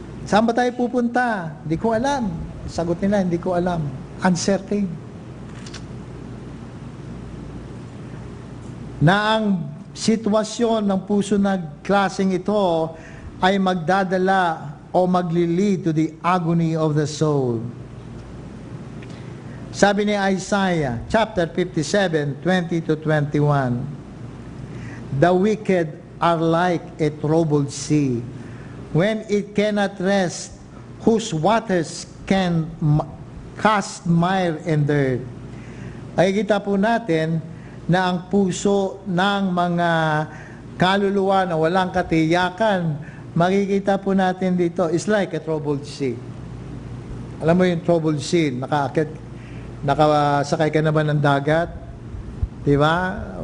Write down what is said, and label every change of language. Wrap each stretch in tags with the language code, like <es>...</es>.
<tl>Saan ba tayo pupunta? Hindi ko alam. Sagot nila, hindi ko alam. Uncertain. Na ang sitwasyon ng puso na klaseng ito ay magdadala o magli-lead</tl> <en>to the agony of the soul.</en> <tl>Sabi ni</tl> <en>Isaiah, chapter 57, 20-21, the wicked are like a troubled sea, when it cannot rest, whose waters can cast mire and dirt.</en> <tl>Nakikita po natin na ang puso ng mga kaluluwa na walang katiyakan, makikita po natin dito,</tl> <en>is like a troubled sea.</en> <tl>Alam mo yung troubled sea, nakasakay ka na ba ng dagat? Diba?</tl>